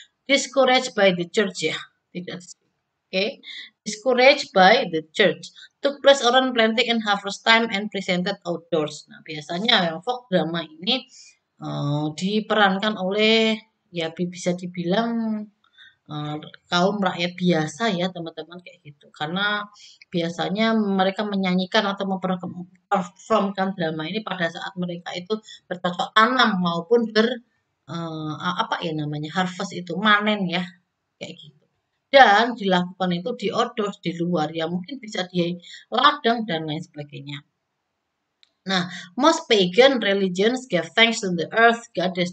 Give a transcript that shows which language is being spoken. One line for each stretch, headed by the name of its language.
English: Discouraged by the church
Indonesian: ya, tidak.
English: Okay. Discouraged by the church. Took place around planting and harvest time and presented outdoors.
Indonesian: Nah, biasanya yang folk drama ini diperankan oleh ya bisa dibilang kaum rakyat biasa ya teman-teman kayak gitu. Karena biasanya mereka menyanyikan atau memperformkan drama ini pada saat mereka itu bercocok tanam maupun apa ya namanya harvest itu manen ya kayak gitu. Dan dilakukan itu di outdoors di luar ya mungkin bisa di ladang dan lain sebagainya.
English: Nah, most pagan religions give thanks to the earth goddess.